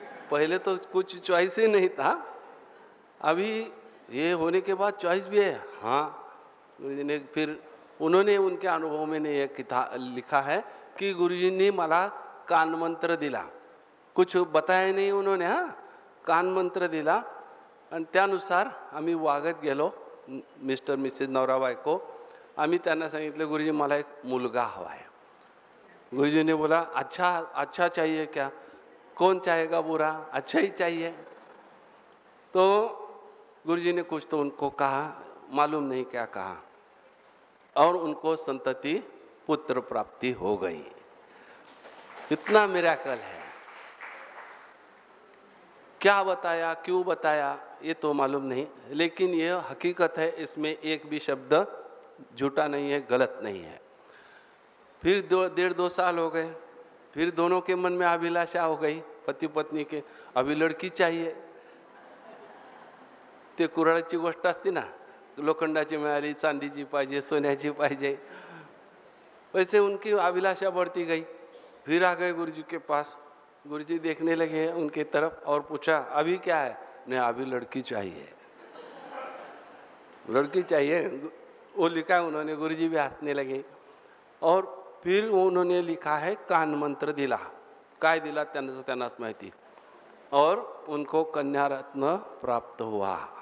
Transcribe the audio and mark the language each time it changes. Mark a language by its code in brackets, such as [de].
[hi] पहले तो कुछ चॉइस ही नहीं था, अभी ये होने के बाद चॉइस भी है। हाँ, गुरुजी ने फिर उन्होंने उनके अनुभव में ने लिखा है कि गुरुजी ने [mr] मला कान मंत्र दिला, [hi] कुछ बताया नहीं उन्होंने। [mr] हाँ, कान मंत्र दिला आणि त्यानुसार आम्ही वागत गेलो, मिस्टर मिसेस नवरा बायको। आम्ही त्यांना सांगितलं गुरुजी मला एक मुलगा [hi] हवा है। गुरुजी ने बोला अच्छा चाहिए क्या, कौन चाहेगा बुरा, अच्छा ही चाहिए। तो गुरुजी ने कुछ तो उनको कहा, मालूम नहीं क्या कहा, और उनको संतति पुत्र प्राप्ति हो गई। इतना मिरेकल है। क्या बताया, क्यों बताया, ये तो मालूम नहीं, लेकिन ये हकीकत है। इसमें एक भी शब्द झूठा नहीं है, गलत नहीं है। फिर 1.5-2 साल हो गए, फिर दोनों के मन में अभिलाषा हो गई, पति पत्नी के, अभी लड़की चाहिए। [mr] ते कुऱ्हाडीची गोष्ट असते ना, लोखंडाची मिळाली, चांदीची पाहिजे, सोन्याची पाहिजे, [hi] वैसे उनकी अभिलाषा बढ़ती गई। फिर आ गए गुरुजी के पास। गुरुजी देखने लगे उनके तरफ और पूछा अभी क्या है, नहीं अभी लड़की चाहिए, लड़की चाहिए। वो लिखा है उन्होंने, गुरुजी भी हंसने लगे। और फिर उन्होंने लिखा है [mr] कान मंत्र दिला, काय दिला त्यांनाच माहिती, [hi] और उनको कन्या रत्न प्राप्त हुआ।